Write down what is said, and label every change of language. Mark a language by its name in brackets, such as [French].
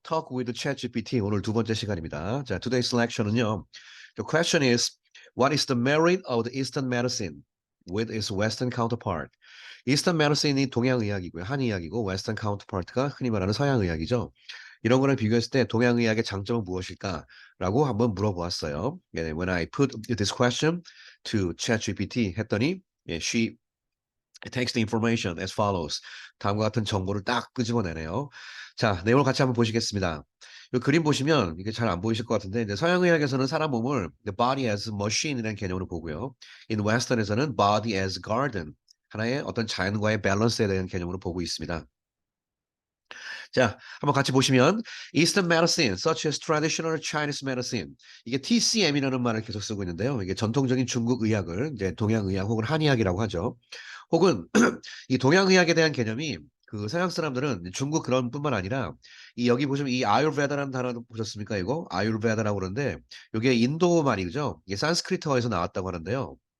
[Korean] Talk with ChatGPT 오늘 두 번째 시간입니다. 자, [English] today's lection [Korean] 은요. [English] The question is, what is the merit of the Eastern medicine with its Western counterpart? [Korean] Eastern medicine이 동양 의학이고요. 한의학이고 [English] Western counterpart [Korean] 가 흔히 말하는 서양 의학이죠. 이런 거랑 비교했을 때 동양 의학의 장점은 무엇일까라고 한번 물어보았어요. [English] When I put this question to ChatGPT [Korean] 했더니 [English] she It takes the information as follows. [Korean] 다음과 같은 정보를 딱 끄집어내네요. 자, 내용을 같이 한번 보시겠습니다. 이 그림 보시면 이게 잘 안 보이실 것 같은데 이제 서양의학에서는 사람 몸을 [English] the body as machine [Korean] 이라는 개념으로 보고요. [English] In Western [Korean] 에서는 [English] body as garden, [Korean] 하나의 어떤 자연과의 밸런스에 대한 개념으로 보고 있습니다. 자, 한번 같이 보시면 [English] Eastern medicine, such as traditional Chinese medicine. [Korean] 이게 TCM이라는 말을 계속 쓰고 있는데요. 이게 전통적인 중국 의학을 이제 동양의학 혹은 한의학이라고 하죠. 혹은 이 동양의학에 대한 개념이 그 서양 사람들은 중국 그런 뿐만 아니라 이 여기 보시면 이 아유르베다라는 단어 보셨습니까? 이거 아유르베다라고 그러는데 이게 인도 말이죠. 이게 산스크리트어에서 나왔다고 하는데요.